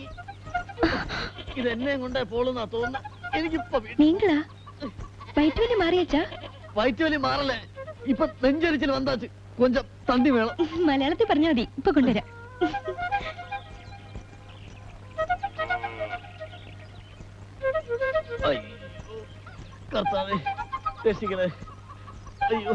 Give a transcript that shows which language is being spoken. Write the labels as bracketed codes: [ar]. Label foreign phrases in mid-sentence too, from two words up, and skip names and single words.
[ml] ഇതെന്നെ കൊണ്ടേ പോളുന്നാ തോന്നുന്ന. എനിക്കിപ്പോ [ta] நீங்களா? வயிற்று வலி மாறியாச்சா? [ml] വയറ്റുവലി മാറല്ലേ, ഇപ്പൊ നെഞ്ചരിച്ചിൽ വന്നാച്ച്. [ta] கொஞ்சம் தந்தி வேணம். [ml] മലയാളത്തിൽ പറഞ്ഞാൽ മതി, ഇപ്പൊ കൊണ്ടുവരാം. കർത്താവേ രക്ഷിക്കണേ. അയ്യോ